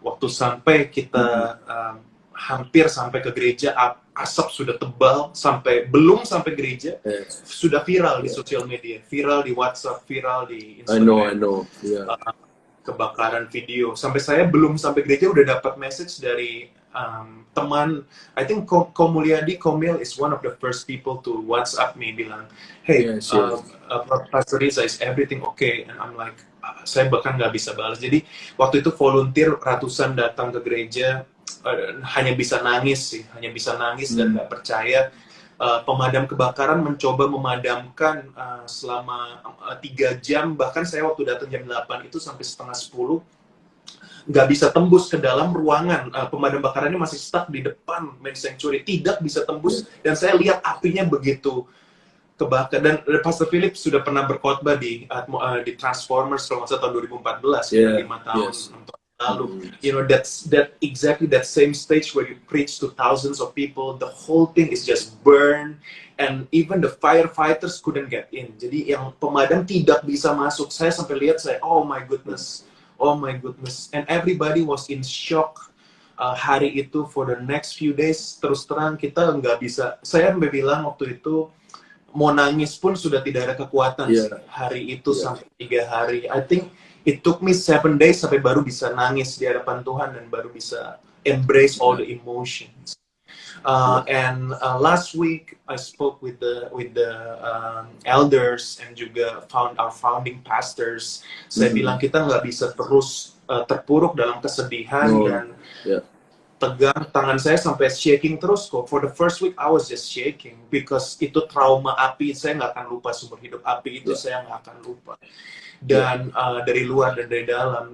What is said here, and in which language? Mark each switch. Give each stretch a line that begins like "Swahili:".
Indonesian: Waktu sampai kita hampir sampai ke gereja, asap sudah tebal, belum sampai gereja, sudah viral di sosial media, viral di WhatsApp, viral di Instagram.
English: I know. Yeah.
Indonesian: Kebakaran video. Sampai saya belum sampai gereja udah dapat message dari teman.
English: I think Komuliadi Komil is one of the first people to WhatsApp me bilang, hey, Yes. Pastor Riza, is everything okay? And I'm like,
Indonesian: saya bahkan nggak bisa balas. Jadi waktu itu volunteer ratusan datang ke gereja, hanya bisa nangis dan nggak percaya. Pemadam kebakaran mencoba memadamkan selama 3 jam, bahkan saya waktu datang jam 8 itu sampai setengah 10 nggak bisa tembus ke dalam ruangan. Pemadam kebakarannya masih stuck di depan main sanctuary, tidak bisa tembus, dan saya lihat apinya begitu kebakar. Dan Pastor Philip sudah pernah berkhotbah di Transformers kalau nggak salah tahun 2014 ya, 5 tahun lalu.
English: You know, that exactly that same stage where you preach to thousands of people, the whole thing is just burn, and even the firefighters couldn't get in.
Indonesian: Jadi yang pemadam tidak bisa masuk. Saya sampai lihat,
English: oh my goodness, and everybody was in shock.
Indonesian: Hari itu
English: for the next few days,
Indonesian: terus terang kita nggak bisa. Saya bilang waktu itu mau nangis pun sudah tidak ada kekuatan hari itu sampai 3 hari.
English: I think it took me 7 days
Indonesian: sampai baru bisa nangis di hadapan Tuhan dan baru bisa
English: embrace all the emotions. And last week I spoke with the elders and juga our founding pastors.
Indonesian: Saya bilang kita nggak bisa terus terpuruk dalam kesedihan dan tegang. Tangan saya sampai shaking terus kok.
English: For the first week I was just shaking because
Indonesian: itu trauma api. Saya nggak akan lupa seumur hidup. Api itu saya nggak akan lupa. Dan dari luar dan dari dalam.